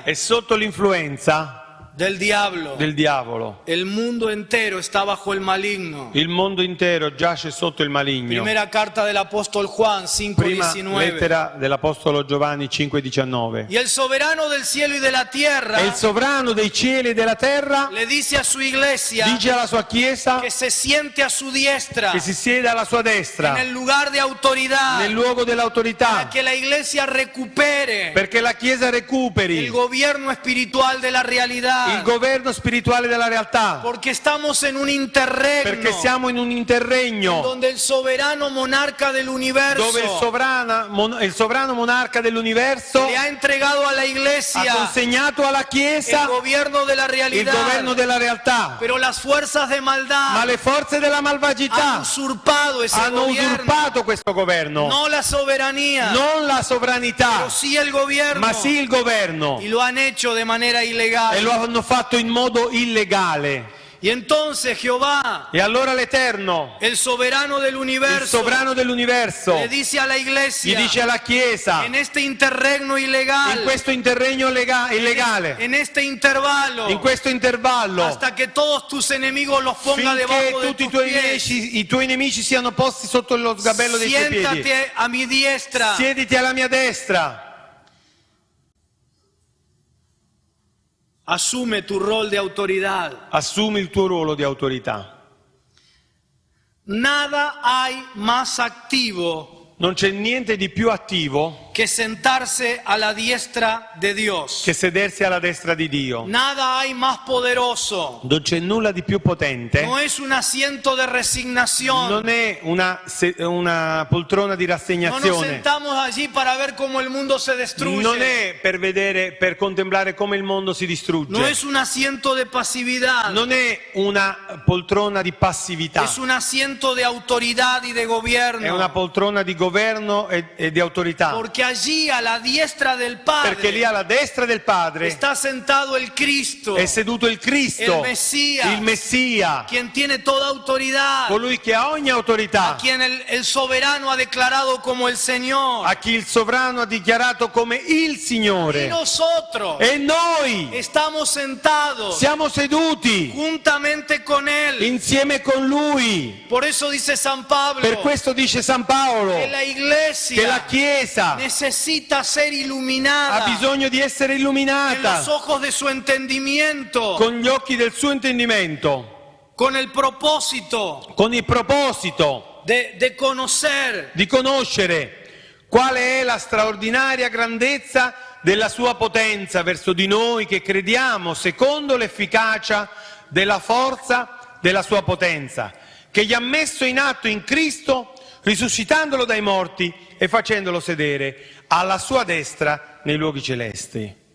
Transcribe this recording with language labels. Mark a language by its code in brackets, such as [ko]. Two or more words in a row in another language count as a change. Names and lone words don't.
[it] è sotto l'influenza [es] del diablo. [it] del diavolo. [es] El mundo entero está bajo el maligno. [it] Il mondo intero giace sotto il maligno. [es] Primera carta del apóstol Juan [it] Prima 5:19. lettera dell'Apostolo Giovanni 5,19. [es] Y el soberano del cielo y de la tierra [it] E il sovrano dei cieli e della terra [es] le dice a su iglesia [it] dice alla sua Chiesa [es] que se siente a su diestra [it] che si siede alla sua destra, [es] en el lugar de autoridad, [it] nel luogo [es] para [it] dell'autorità, [es] que la iglesia recupere [it] perché la Chiesa recuperi [es] el gobierno espiritual de la realidad, [it] il governo spirituale della realtà, [es] porque estamos en un interregno [it] perché siamo in un interregno [es] donde el soberano monarca del universo [it] dove il sovrano monarca dell'universo [es] le ha entregado a la [it] ha [es] iglesia [it] consegnato alla [es] el [it] Chiesa [es] gobierno de la [it] il [es] realidad, [it] governo della realtà, [es] pero las fuerzas de [it] ma [es] maldad [it] le forze della [es] han [it] malvagità [es] usurpado ese [it] hanno [es] gobierno, [it] usurpato questo governo, [es] no la soberanía, [it] non la sovranità, [es] pero sí el gobierno, [it] ma sì il governo, [es] y lo han hecho de manera ilegal. [it] e lo hanno fatto in modo illegale. [es] Y entonces Jehová, [it] E allora l'Eterno, [es] el soberano del [it] il [es] universo, [it] sovrano dell'universo, [es] le dice a la [it] gli [es] iglesia, [it] dice alla Chiesa, [es] en este interregno ilegal, [it] in questo interregno illegale, [es] en este intervalo, [it] in questo intervallo, [es] hasta que todos tus enemigos los ponga [it] finché [es] debajo de [it] tutti [es] tus [it] i [es] pies, [it] tuoi nemici siano posti sotto lo sgabello dei tuoi piedi. [es] siéntate a mi diestra. [it] Siediti alla mia destra. [es] Asume tu rol de autoridad. [it] Assumi il tuo ruolo di autorità. [es] Nada hay más activo [it] Non c'è niente di più attivo [es] que sentarse a la diestra de Dios. [it] che sedersi alla destra di Dio. [es] Nada hay más poderoso. [it] Non c'è nulla di più potente. [es] No es un asiento de resignación. [it] Non è una poltrona di [es] No nos [it] rassegnazione. [es] sentamos allí para ver cómo el mundo se destruye. [it] Non è per vedere, per contemplare come il mondo si [es] No [it] distrugge. [es] es un asiento de pasividad. [it] Non è una poltrona di passività. [es] Es un asiento de autoridad y de [it] È una [es] gobierno. [it] poltrona di governo e di autorità. [es] Porque allí a la diestra del [it] Perché lì [es] Padre [it] alla destra del Padre [es] está sentado el Cristo, [it] è seduto il Cristo, [es] El Mesías. [it] il Messia, [es] quien tiene toda autoridad, [it] colui che ha ogni [es] a [it] autorità, [es] quien el soberano ha declarado como el Señor. [it] a chi il sovrano ha dichiarato come il [es] Y [it] Signore. [es] nosotros [it] E noi [es] estamos sentados [it] siamo seduti [es] juntamente con Él. [it] insieme con Lui. [es] Por eso dice San Pablo [it] Per questo dice San Paolo [es] que la [it] che [es] iglesia [it] la Chiesa [es] necesita ser [it] ha [es] iluminada [it] bisogno di essere [es] en [it] illuminata [es] los ojos de su entendimiento, [it] con gli occhi del suo intendimento, [es] con el propósito [it] con il proposito [es] de conocer [it] di conoscere quale è la straordinaria grandezza della sua potenza verso di noi che crediamo secondo l'efficacia della forza della sua potenza, che gli ha messo in atto in Cristo, risuscitandolo dai morti e facendolo sedere alla sua destra nei luoghi celesti.